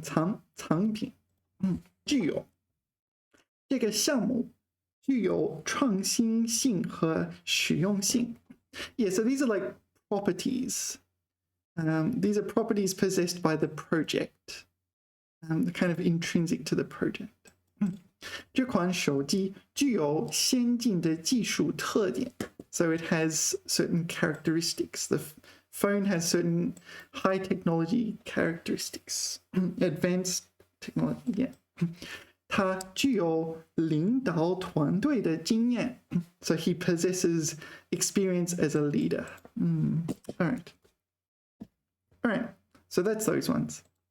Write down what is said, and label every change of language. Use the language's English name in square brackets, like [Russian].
[Chinese] 藏品具有这个项目具有创新性和实用性。 [English] Yeah, so these are like properties. These are properties possessed by the project. Kind of intrinsic to the project. [Chinese] 这款手机具有先进的技术特点 So it has certain characteristics. The [English] phone has certain high technology characteristics, advanced technology. Yeah. 他具有领导团队的经验 so he possesses experience as a leader. All right, so that's those ones.